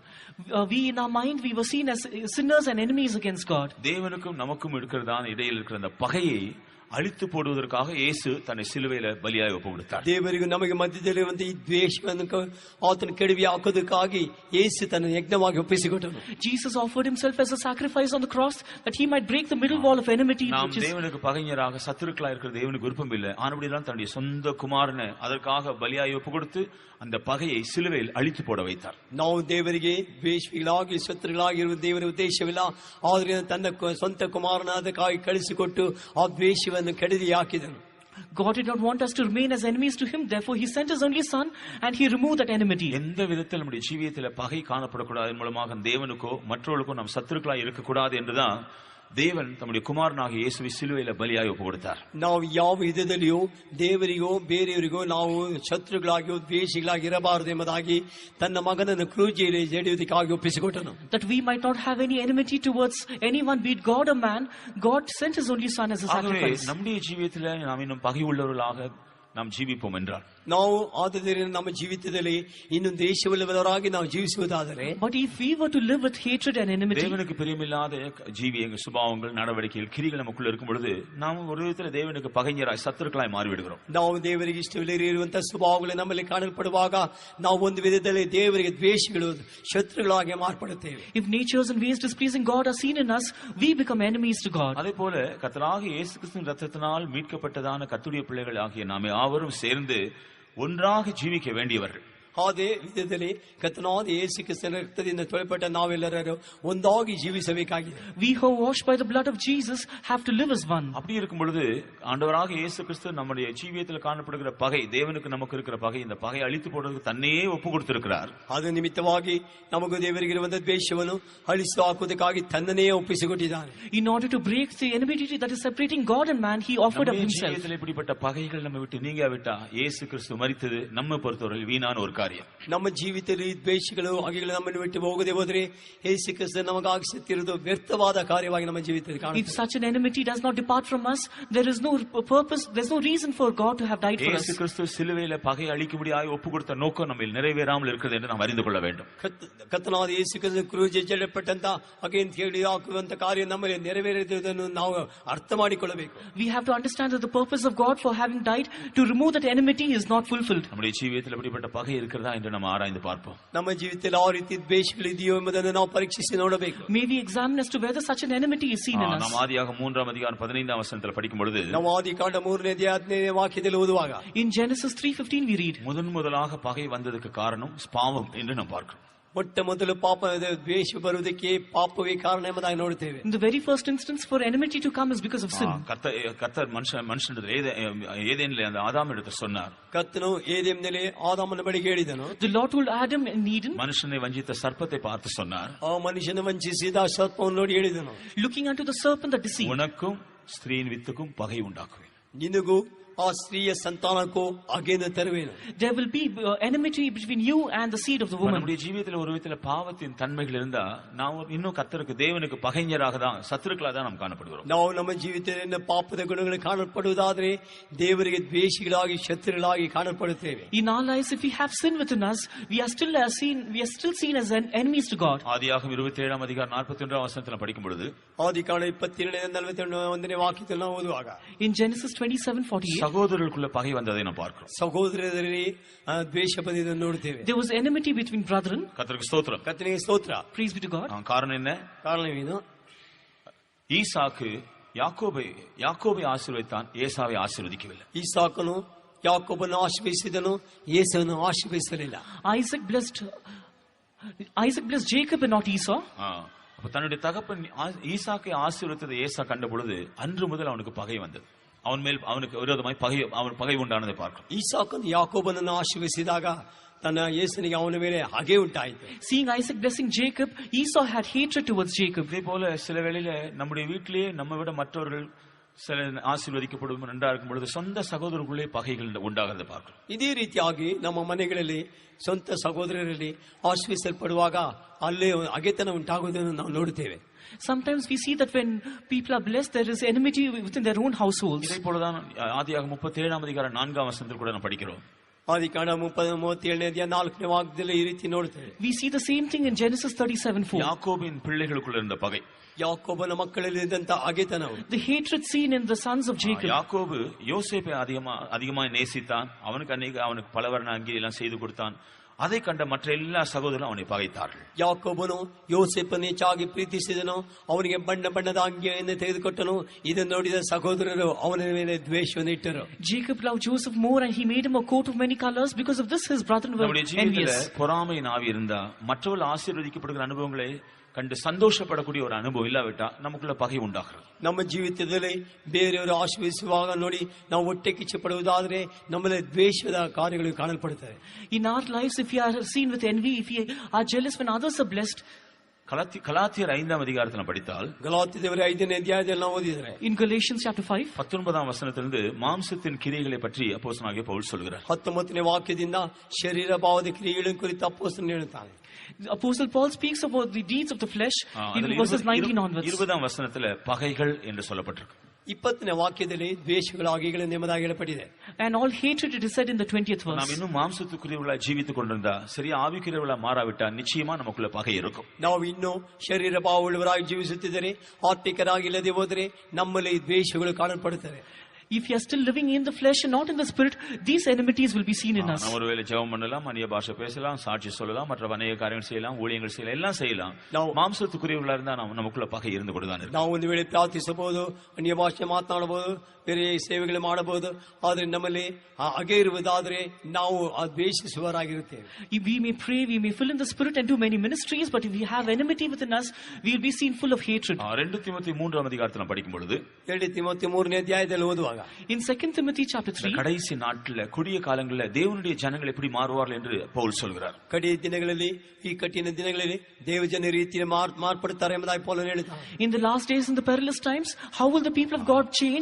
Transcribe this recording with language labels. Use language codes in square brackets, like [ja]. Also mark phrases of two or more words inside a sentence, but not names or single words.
[en] We in our mind we were seen as sinners and enemies against God. [ta] தேவனுக்கும் நமக்கும் இருக்கிறதான இடையில் இருக்கிற அந்த பகையை அழித்து போடுவதற்காக இயேசு தன்னை சிலுவையில பலியாய் ஒப்பு கொடுத்தார். [kn] ದೇವರಿಗೂ ನಮಗೆ ಮಧ್ಯದಲ್ಲಿರುವಂತಹ ಈ ದ್ವೇಷವನ್ನು ಆತನ ಕೆಡವಿ ಹಾಕೋದಕ್ಕಾಗಿ ಯೇಸು ತನ್ನ ಯಜ್ಞವಾಗಿ ಒಪ್ಪಿಸಿಕೊಟ್ಟನು. [en] Jesus offered himself as a sacrifice on the cross that he might break the middle wall of enmity. [ta] நாம் தேவனுக்கு பகைஞராக சத்துருக்களாக இருக்கிற தேவனுக்கு விருப்பம் இல்லை. ஆனபடிதான் தன்னுடைய சொந்த குமாரனை அதற்காக பலியாய் ஒப்பு கொடுத்து அந்த பகையை சிலுவையில் அழித்து போட வைத்தார். [kn] ನಾವು ದೇವರಿಗೆ ದ್ವೇಷಿಗಳಾಗಿ ಶತ್ರುಗಳಾಗಿರುವ ದೇವರ ಉದ್ದೇಶವಿಲ್ಲ. ಆದರೆ ತನ್ನ ಸ್ವಂತ ಕುಮಾರನಾದಕ್ಕಾಗಿ ಕಳಿಸಿಕೊಟ್ಟು ಆ ದ್ವೇಷವನ್ನು ಕೆಡವಿ ಹಾಕಿದನು. [en] God did not want us to remain as enemies to him, therefore he sent his only son and he removed that enmity. [ta] எந்த விதத்தில் நம்முடைய ஜீவியத்தில் பகை காணப்படக்கூடாது மூலமாக தேவனுக்கோ மற்றவர்களுக்கோ நாம் சத்துருக்களாய் இருக்கக்கூடாது என்றுதான் தேவன் தம்முடைய குமாரனாகிய இயேசுவை சிலுவையில பலியாய் ஒப்பு கொடுத்தார். [kn] ನಾವು ಯಾವ ವಿಧದಲ್ಲಿಯೂ ದೇವರಿಗೋ ಬೇರೆಯವರಿಗೋ ನಾವು ಶತ್ರುಗಳಾಗಿಯೋ ದ್ವೇಷಿಗಳಾಗಿ ಇರಬಾರದು ಎಂಬುದಾಗಿ ತನ್ನ ಮಗನನ್ನು ಕ್ರೂಜಿಯಲ್ಲಿ ಜಡಿಯುವುದಕ್ಕಾಗಿ ಒಪ್ಪಿಸಿಕೊಟ್ಟನು. [en] That we might not have any enmity towards anyone, be it God or man, God sent His only Son as a [ta] ஆகவே [en] sacrifice. [ta] நம்முடைய ஜீவியத்திலே நாம் இன்னும் பகை உள்ளவர்களாக நாம் ஜீவிப்போம் என்றால், [kn] ನಾವು ಆದುದರಿಂದ ನಮ್ಮ ಜೀವಿತದಲ್ಲಿ ಇನ್ನು ದೇಶವಿಲ್ಲದವರಾಗಿ ನಾವು ಜೀವಿಸುವುದಾದರೆ, [en] But if we were to live with hatred and enmity, [ta] தேவனுக்கு பிரியமில்லாத ஜீவியங்கள், சுபாவங்கள், நடவடிக்கைகள், கிரிகள் நமக்குள்ள இருக்கும் பொழுது நாம் ஒரு விதத்தில் தேவனுக்கு பகைஞராய் சத்துருக்களாய் மாறிவிடுகிறோம். [kn] ನಾವು ದೇವರಿಗೆ ಇಷ್ಟವಿಲ್ಲದಿರುವಂತಹ ಸ್ವಭಾವಗಳು ನಮ್ಮಲ್ಲಿ ಕಾಣಲ್ಪಡುವಾಗ ನಾವು ಒಂದು ವಿಧದಲ್ಲಿ ದೇವರಿಗೆ ದ್ವೇಷಿಗಳು, ಶತ್ರುಗಳಾಗಿ ಮಾರ್ಪಡುತ್ತೇವೆ. [en] if natures and ways displeasing God are seen in us, we become enemies to God. [ta] அதே போல கர்த்தராகிய இயேசு கிறிஸ்துவின் ரத்தத்தினால் மீட்கப்பட்டதான கர்த்தருடைய பிள்ளைகள் ஆகிய நாமே யாவரும் சேர்ந்து ஒன்றாக ஜீவிக்க வேண்டியவர்கள். [kn] ಅದೇ ವಿಧದಲ್ಲಿ ಕರ್ತನಾದ ಯೇಸು ಕ್ರಿಸ್ತನ ರಕ್ತದಿಂದ ತೊಳೆಪಟ್ಟ ನಾವೆಲ್ಲರೂ ಒಂದಾಗಿ ಜೀವಿಸಬೇಕಾಗಿದೆ. [en] We who are washed by the blood of Jesus have to live as one. [ta] அப்படி இருக்கும் பொழுது ஆண்டவராக இயேசு கிறிஸ்து நம்முடைய ஜீவியத்தில் காணப்படுகிற பகை, தேவனுக்கு நமக்கு இருக்கிற பகை, இந்த பகையை அழித்து போடுறதுக்கு தன்னையே ஒப்பு கொடுத்திருக்கிறார். [kn] ಅದು ನಿಮಿತ್ತವಾಗಿ ನಮಗೂ ದೇವರಿಗಿರುವಂತಹ ದ್ವೇಷವನ್ನು ಅಳಿಸಿ ಹಾಕುವುದಕ್ಕಾಗಿ ತನ್ನನ್ನೇ ಒಪ್ಪಿಸಿಕೊಟ್ಟಿದ್ದಾನೆ. [en] In order to break the enmity that is separating God and man, He offered up Himself. [ta] ஜீவியத்தில் இப்படிப்பட்ட பகைகள் நம்ம விட்டு நீங்காவிட்டா இயேசு கிறிஸ்து மரித்தது நம்ம பொறுத்தவரை வீணான ஒரு காரியம். [kn] ನಮ್ಮ ಜೀವಿತದಲ್ಲಿ ದ್ವೇಷಗಳು ಹಾಗೆಗಳು ನಮ್ಮನ್ನು ಬಿಟ್ಟು ಹೋಗದೆ ಹೋದರೆ ಯೇಸು ಕ್ರಿಸ್ತ ನಮಗಾಗಿ ಸತ್ತಿರುವುದು ವ್ಯರ್ಥವಾದ ಕಾರ್ಯವಾಗಿ ನಮ್ಮ ಜೀವಿತದಲ್ಲಿ ಕಾಣುತ್ತದೆ. [en] If such an enmity does not depart from us, there is no purpose, there is no reason for God to have died for us. [ta] இயேசு கிறிஸ்து சிலுவையில பகை அழிக்கும்படியாய் ஒப்பு கொடுத்த நோக்கம் நம்ம நிறைவேறாமல் இருக்கிறது என்று நாம் அறிந்து கொள்ள வேண்டும். [kn] ಕರ್ತನಾದ ಯೇಸು ಕ್ರಿಸ್ತ ಕ್ರೂಜಿ ಜಡಪಟ್ಟಂತ ಹಾಗೆ ಅಂತ ಹೇಳಿ ಹಾಕುವಂತ ಕಾರ್ಯ ನಮ್ಮಲ್ಲಿ ನೆರವೇರಿರುವುದನ್ನು ನಾವು ಅರ್ಥ ಮಾಡಿಕೊಳ್ಳಬೇಕು. [en] We have to understand that the purpose of God for having died to remove that enmity is not fulfilled. [ta] நம்முடைய ஜீவியத்தில் இப்படிப்பட்ட பகை இருக்கிறதா என்று நம்ம ஆராய்ந்து பார்ப்போம். [kn] ನಮ್ಮ ಜೀವಿತದಲ್ಲಿ ಯಾವ ರೀತಿ ದ್ವೇಷಗಳಿದೆಯೋ ಎಂಬುದನ್ನು ನಾವು ಪರೀಕ್ಷಿಸಿ ನೋಡಬೇಕು. [en] May we examine as to whether such an enmity is seen in us. [ta] நாம் ஆதியாகமம் 3ஆம் அதிகாரம் 15ஆம் வசனத்தில் படிக்கும் பொழுது, [kn] ನಾವು ಆದಿಕಾಂಡ 3ನೇ ಅಧ್ಯಾಯ 15ನೇ ವಾಕ್ಯದಲ್ಲಿ ಓದುವಾಗ, [en] In Genesis 3:15 we read, [ta] முதலாக பகை வந்ததுக்கு காரணம் பாவம் என்று நாம் பார்க்கிறோம். [kn] ಮೊಟ್ಟ ಮೊದಲು ಪಾಪ ದ್ವೇಷ ಬರುವುದಕ್ಕೆ ಪಾಪವೇ ಕಾರಣ ಎಂಬುದಾಗಿ ನೋಡುತ್ತೇವೆ. [en] in the very first instance for enmity to come is because of sin. [ta] கர்த்தர் மனுஷனிடத்தில் ஏதேனிலே அந்த ஆதாமிடத்தில் சொன்னார், [kn] ಕರ್ತನು ಏದೆಂನಲ್ಲಿ ಆದಾಮನ ಬಳಿಗೆ ಹೇಳಿದನು. [en] The Lord told Adam in Eden, [ta] மனுஷனை வஞ்சித்த சர்ப்பத்தை பார்த்து சொன்னார், [kn] ಆ ಮನುಷ್ಯನ ವಂಚಿಸಿದ ಸರ್ಪವನ್ನು ನೋಡಿ ಹೇಳಿದನು, [en] looking unto the serpent that deceived, [ta] உனக்கும் ஸ்திரீயின் வித்துக்கும் பகை உண்டாக்குவேன். [kn] ನಿನಗೂ ಆ ಸ್ತ್ರೀಯ ಸಂತಾನಕ್ಕೂ ಹಾಗೇನು ತರುವೇನು. [en] there will be enmity between you and the seed of the woman. [ta] நம்முடைய ஜீவியத்தில் ஒரு விதத்தில் பாவத்தின் தன்மைகள் இருந்தா நாம் இன்னும் கர்த்தருக்கு தேவனுக்கு பகைஞராக தான், சத்துருக்களாக தான் நாம் காணப்படுகிறோம். [kn] ನಾವು ನಮ್ಮ ಜೀವಿತದಲ್ಲಿ ಪಾಪದ ಗುಣಗಳು ಕಾಣಲ್ಪಡುವುದಾದರೆ ದೇವರಿಗೆ ದ್ವೇಷಿಗಳಾಗಿ ಶತ್ರುಗಳಾಗಿ ಕಾಣಲ್ಪಡುತ್ತೇವೆ. [en] In our lives, if we have sin within us, we are still seen as enemies to God. [ta] ஆதியாகமம் 27ஆம் அதிகாரம் 41ஆம் வசனத்தில் படிக்கும் பொழுது, [kn] ಆದಿಕಾಂಡ 27:41 ವಾಕ್ಯದಲ್ಲಿ ನಾವು ಓದುವಾಗ, [en] in Genesis 27:48, [ta] சகோதரர்களுக்குள்ள பகை வந்ததை நாம் பார்க்கிறோம். [kn] ಸಹೋದರರಲ್ಲಿ ದ್ವೇಷ ಬಂದಿದ್ದನ್ನು ನೋಡುತ್ತೇವೆ. [en] there was enmity between brethren. [ta] கர்த்தருக்கு ஸ்தோத்திரம். [kn] ಕರ್ತನಿಗೆ ಸ್ತೋತ್ರ. [en] Praise be to God. [ta] காரணம் என்ன? [kn] ಕಾರಣವೇನು? [ta] ஈசாக்கு யாக்கோபை ஆசீர்வதித்தான், ஏசாவை ஆசீர்வதிக்கவில்லை. [kn] ಈಸಾಕನು ಯಾಕೋಬನ್ನು ಆಶೀರ್ವದಿಸಿದನು, ಯೇಸುವನ್ನು ಆಶೀರ್ವದಿಸಲಿಲ್ಲ. [en] Isaac blessed Jacob and not Esau. [ta] அப்ப தன்னுடைய தகப்பன் ஈசாக்கை ஆசீர்வதித்ததை ஏசா கண்ட பொழுது அன்று முதல் அவனுக்கு பகை வந்தது. அவனுக்கு விரோதமாய் பகை உண்டானதை பார்க்கிறோம். [kn] ಈಸಾಕನು ಯಾಕೋಬನನ್ನು ಆಶೀರ್ವದಿಸಿದಾಗ ತನ್ನ ಯೇಸುನಿಗೆ ಅವನ ಮೇಲೆ ಹಗೆ ಉಂಟಾಯಿತು. [en] Seeing Isaac blessing Jacob, Esau had hatred towards Jacob. [ta] இதே போல சில வேளையில நம்முடைய வீட்டிலேயே நம்ம விட மற்றவர்கள் சில ஆசீர்வதிக்கப்படும் நன்றா இருக்கும் பொழுது சொந்த சகோதரர்களுக்குள்ளே பகைகள் உண்டாகிறத பார்க்கிறோம். [kn] ಇದೇ ರೀತಿಯಾಗಿ ನಮ್ಮ ಮನೆಗಳಲ್ಲಿ ಸ್ವಂತ ಸಹೋದರರಲ್ಲಿ ಆಶೀರ್ವಿಸಲ್ಪಡುವಾಗ ಅಲ್ಲೇ ಹಗೆತನ ಉಂಟಾಗುವುದನ್ನು ನಾವು ನೋಡುತ್ತೇವೆ. [en] Sometimes we see that when people are blessed, there is enmity within their own households. [ta] இதே போலதான் ஆதியாகமம் 37ஆம் அதிகாரம் 4ஆம் வசனத்தில் கூட நாம் படிக்கிறோம். [kn] ಆದಿಕಾಂಡ 37ನೇ ಅಧ್ಯಾಯ 4ನೇ ವಾಕ್ಯದಲ್ಲಿ ಈ ರೀತಿ ನೋಡುತ್ತೇವೆ. [en] We see the same thing in Genesis 37:4. [ta] யாக்கோபின் பிள்ளைகளுக்குள்ள இருந்த பகை, [kn] ಯಾಕೋಬನ ಮಕ್ಕಳಲ್ಲಿ ಇದ್ದಂತ ಹಗೆತನವು, [en] the hatred seen in the sons of Jacob. [ta] யாக்கோபு யோசேப்பை அதிகமாக நேசித்தான், அவனுக்கு பலவர்ண அங்கி எல்லாம் செய்து கொடுத்தான். அதை கண்ட மற்ற எல்லா சகோதரரும் அவனை பகைத்தார்கள். [kn] ಯಾಕೋಬನು ಯೋಸೇಫನ್ನು ಹೆಚ್ಚಾಗಿ ಪ್ರೀತಿಸಿದನು, ಅವನಿಗೆ ಬಣ್ಣದ ಅಂಗಿಯನ್ನು ತೆಗೆದುಕೊಟ್ಟನು. ಇದನ್ನು ನೋಡಿದ ಸಹೋದರರು ಅವನ ಮೇಲೆ ದ್ವೇಷವನ್ನು ಇಟ್ಟರು. [en] Jacob loved Joseph more and he made him a coat of many colors. Because of this his brethren were envious. [ta] பொறாமை நாவி இருந்தா மற்றவர்கள் ஆசீர்வதிக்கப்படுகிற அனுபவங்களை கண்டு சந்தோஷப்படக்கூடிய ஒரு அனுபவம் இல்லாவிட்டா நமக்குள்ள பகை உண்டாகிறது. [kn] ನಮ್ಮ ಜೀವಿತದಲ್ಲಿ ಬೇರೆಯವರು ಆಶೀರ್ವದಿಸುವಾಗ ನೋಡಿ ನಾವು ಹೊಟ್ಟೆ ಕಿಚ್ಚು ಪಡುವುದಾದರೆ ನಮ್ಮಲ್ಲಿ ದ್ವೇಷದ ಕಾರ್ಯಗಳು ಕಾಣಲ್ಪಡುತ್ತವೆ. [en] In our lives, if we are seen with envy, if we are jealous when others are blessed, [ta] கலாத்தியர் 5ஆம் அதிகாரத்தில் படித்தால் [kn] ಗಲಾತ್ಯದವರ 5ನೇ ಅಧ್ಯಾಯದಲ್ಲಿ ನಾವು ಓದಿದರೆ [en] In Galatians chapter 5, [ta] 19ஆம் வசனத்திலிருந்து மாம்சத்தின் கிரியைகளை பற்றி அப்போஸ்தலனாகிய பவுல் சொல்கிறார். [kn] 19ನೇ ವಾಕ್ಯದಿಂದ ಶರೀರ ಭಾವದ ಕ್ರಿಯೆಗಳ ಕುರಿತು ಅಪೊಸ್ತಲನು ಹೇಳುತ್ತಾನೆ. [en] Apostle Paul speaks about the deeds of the flesh in verses 19 onwards. [ta] 20ஆம் வசனத்துல பகைகள் என்று சொல்லப்பட்டிருக்கு. [kn] 20ನೇ ವಾಕ್ಯದಲ್ಲಿ ದ್ವೇಷಗಳ ಆಗೆಗಳು ಎಂಬುದಾಗಿ ಹೇಳಪಟ್ಟಿದೆ. [en] And all hatred, it is said in the 20th verse. [ta] நாம் இன்னும் மாம்சத்துக்குரியவர்களாய் ஜீவித்துக் கொண்டிருந்தா சரியா ஆவிக்குரியவர்களா மாறாவிட்டா நிச்சயமா நமக்குள்ள பகை இருக்கும். [kn] ನಾವು ಇನ್ನೂ ಶರೀರ ಭಾವವುಳ್ಳವರಾಗಿ ಜೀವಿಸುತ್ತಿದ್ದರೆ, ಆತ್ಮಿಕರಾಗಿ ಇಲ್ಲದೆ ಹೋದರೆ ನಮ್ಮಲ್ಲಿ ದ್ವೇಷಗಳು ಕಾಣಲ್ಪಡುತ್ತವೆ. [en] If you are still living in the flesh and not in the spirit, these enmities will be seen in us. [ta] நாம் ஒருவேளை ஜெபம் பண்ணலாம், அந்நிய பாஷை பேசலாம், சாட்சி சொல்லலாம், மற்ற அநேக காரியங்கள் செய்யலாம், ஊழியங்கள் செய்யலாம், எல்லாம் செய்யலாம். மாம்சத்துக்குரியவர்களா இருந்தா நமக்குள்ள பகை இருந்து கொண்டுதான் இருக்கும். [kn] ನಾವು ಒಂದು ವೇಳೆ ಪ್ರಾರ್ಥಿಸಬಹುದು, ಅನ್ಯ ಭಾಷೆ ಮಾತನಾಡಬಹುದು, ಬೇರೆ ಸೇವೆಗಳು ಮಾಡಬಹುದು. ಆದರೆ ನಮ್ಮಲ್ಲಿ ಹಗೆ ಇರುವುದಾದರೆ ನಾವು ದ್ವೇಷಿಸುವವರಾಗಿರುತ್ತೇವೆ. [en] If we may pray, we may fill in the spirit and do many ministries, but if we have enmity within us, we will be seen full of hatred. [ta] 2 தீமோத்தேயு 3ஆம் அதிகாரத்தில் படிக்கும் பொழுது [kn] 2 ತಿಮೋಥೆಯ 3ನೇ ಅಧ್ಯಾಯದಲ್ಲಿ ಓದುವಾಗ [en] In 2 Timothy chapter 3, [ta] கடைசி நாட்கள்ல கொடிய காலங்கள்ல தேவனுடைய ஜனங்கள் எப்படி மாறுவார்கள் என்று பவுல் சொல்கிறார். [kn] ಕಡೆಯ ದಿನಗಳಲ್ಲಿ, ಈ ಕಠಿಣ ದಿನಗಳಲ್ಲಿ ದೇವಜನ ರೀತಿಯಲ್ಲಿ ಮಾರ್ಪಡುತ್ತಾರೆ ಎಂಬುದಾಗಿ ಪೌಲನು ಹೇಳುತ್ತಾನೆ. [en] in the last days, in the perilous times, how will the people of God change?